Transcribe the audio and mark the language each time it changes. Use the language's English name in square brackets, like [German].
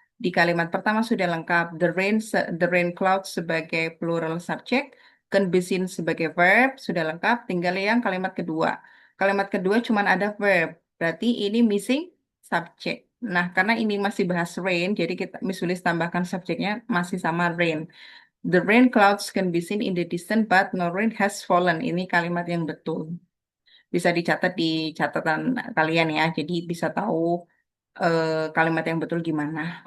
[Indonesian] Di kalimat pertama sudah lengkap. [English] The rain cloud [Indonesian] sebagai plural subject, [English] can be seen [Indonesian] sebagai verb sudah lengkap. Tinggal yang kalimat kedua. Kalimat kedua cuma ada verb. Berarti ini missing subject. Nah, karena ini masih bahas rain, jadi kita Miss Willis tambahkan subjeknya masih sama rain. [English] The rain clouds can be seen in the distance, but no rain has fallen. [Indonesian] Ini kalimat yang betul. Bisa dicatat di catatan kalian ya. Jadi bisa tahu kalimat yang betul gimana.